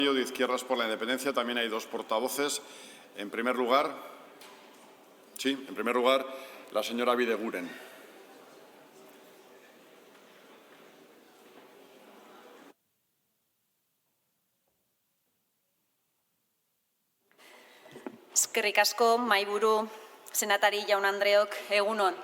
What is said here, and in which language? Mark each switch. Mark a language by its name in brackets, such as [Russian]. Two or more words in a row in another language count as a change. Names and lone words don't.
[Spanish] De Izquierdas por la Independencia también hay dos portavoces. En primer lugar, la señora Bideguren. [Basque] Eskerrik asko, mahaiburu, senatari jaun-andreok, egun on.